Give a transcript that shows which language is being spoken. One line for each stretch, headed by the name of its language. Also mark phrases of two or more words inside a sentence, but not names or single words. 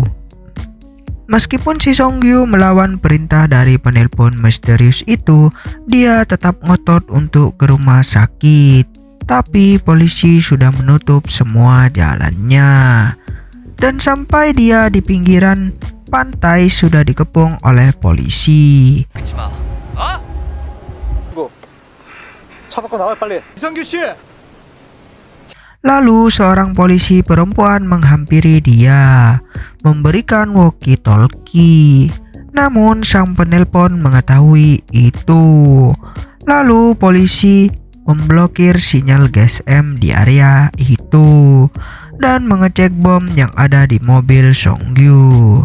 Indonesian: Meskipun si Songgyu melawan perintah dari penelpon misterius itu, dia tetap ngotot untuk ke rumah sakit. Tapi polisi sudah menutup semua jalannya. Dan sampai dia di pinggiran pantai sudah dikepung oleh polisi.
Korean: 차 밖으로 나와 빨리. 이성규 씨!
Indonesian: Lalu seorang polisi perempuan menghampiri dia, memberikan walkie-talkie. Namun sang penelpon mengetahui itu. Lalu polisi memblokir sinyal GSM di area itu dan mengecek bom yang ada di mobil Songgyu.